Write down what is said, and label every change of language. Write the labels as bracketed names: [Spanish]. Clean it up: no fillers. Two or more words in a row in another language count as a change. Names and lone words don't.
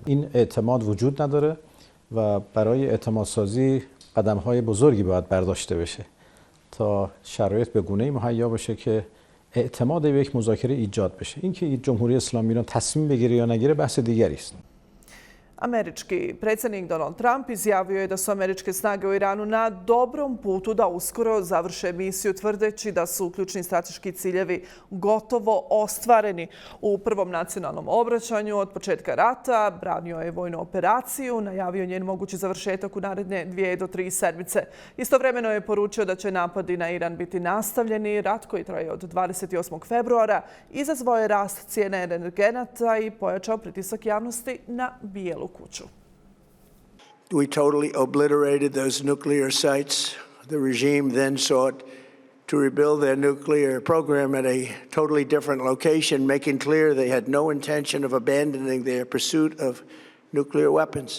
[Persian] این اعتماد وجود نداره و برای اعتماد سازی قدم‌های بزرگی باید برداشته بشه تا شرایط به گونه‌ای مهیا بشه که اعتماد به یک مذاکره ایجاد بشه. اینکه جمهوری اسلامی ایران تصمیم بگیره یا نگیره بحث دیگری است. [Bosnian] Američki predsjednik Donald Tramp izjavio je da su američke snage u Iranu na dobrom putu da uskoro završe misiju, tvrdeći da su ključni strateški ciljevi gotovo ostvareni. U prvom nacionalnom obraćanju od početka rata branio je vojnu operaciju, najavio njen mogući završetak u naredne 2 do 3 sedmice. Istovremeno je poručio da će napadi na Iran biti nastavljeni. Rat koji traje od 28. februara izazvao je rast cijene energenata i pojačao pritisak javnosti na Bijelu kuću. [English] We totally obliterated those nuclear sites. The regime then sought to rebuild their nuclear program at a totally different location, making clear they had no intention of abandoning their pursuit of nuclear weapons.